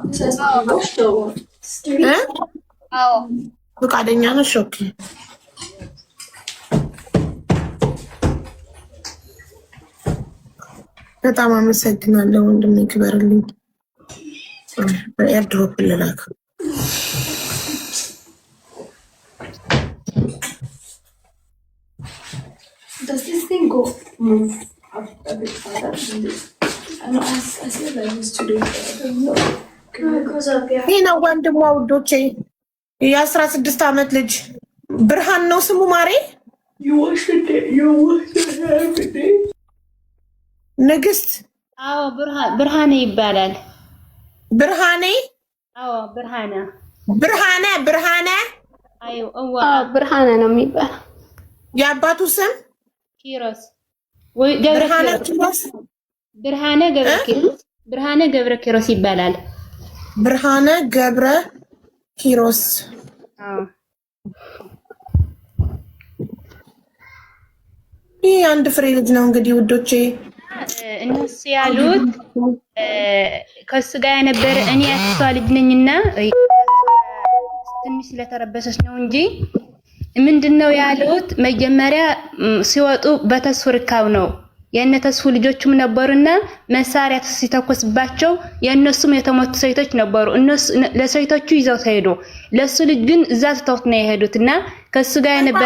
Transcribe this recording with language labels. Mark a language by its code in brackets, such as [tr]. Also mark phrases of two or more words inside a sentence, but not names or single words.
[am] አዎ ፍቃደኛ ነሽ ኦኬ በጣም አመሰግናለሁ ወንድሜ ክበርልኝ ኤርድሮፕ ልላክ [en] Does this thing go move after the father? I know I said I used to do it. I don't know. Because of your... [am] ይሄ ነው ወንድሟ ውዶቼ የ16 ዓመት ልጅ ብርሃን ነው ስሙ ማሬ [en] You wash it. [am] ንግስት አዎ ብርሃኔ ይባላል ብርሃኔ አዎ ብርሃነ አዎ ብርሃነ ነው የሚባለው የአባቱ ስም ኪሮስ ወይ ብርሃነ ገብረ ኪሮስ ይባላል ብርሃነ ገብረ ኪሮስ አዎ ይሄ አንድ ፍሬ ልጅ ነው እንግዲህ ውዶቼ እነሱ ያሉት ከሱ ጋር የነበረ እኔ ያሷ ልጅ ነኝና ትንሽ ስለተረበሰች ነው እንጂ ምንድነው ያሉት መጀመሪያ ሲወጡ በተስፉ ርካው ነው የነ ተስፉ ልጆችም ነበርና መሳሪያ ሲተኮስባቸው የነሱም የተሞቱ ሰይቶች ነበሩ እነሱ ለሰይቶቹ ይዘው ሄዱ ለሱ ልጅ ግን እዛ ተውት ነው የሄዱትና ከሱ ጋር የነበረ